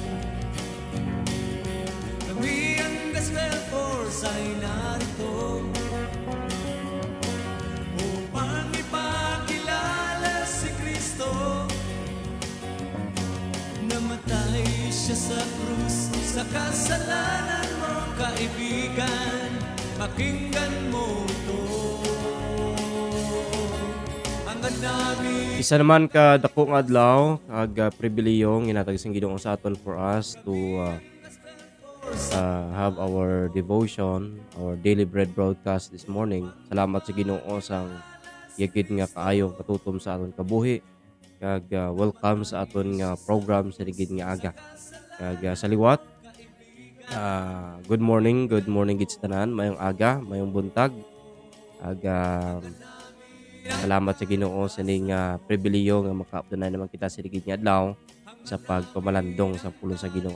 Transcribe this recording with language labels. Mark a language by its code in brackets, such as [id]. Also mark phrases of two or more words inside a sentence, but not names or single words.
[tl] Kami ang Gospel Force ay narito upang ipakilala si Kristo. Namatay siya sa krus, sa kasalanan mo, kaibigan, pakinggan mo ito. Hangad namin. [hil] Isa naman ka dakong adlaw kag pribilehyo ginatag sing Ginoo sa aton [en] for us to have our devotion, our daily bread broadcast this morning. [hil] Salamat sa Ginoo sang yagid nga kaayong katutom sa aton kabuhi kag welcome sa aton nga program sa ligid nga aga. Kag sa liwat, [en] good morning [hil] gid sa tanan, mayong aga, mayong buntag. Kag salamat sa Ginoo sa ning pribilehyo nga makaapdanay naman kita sa ligid nga adlaw sa pagpamalandong sa pulong sa Ginoo.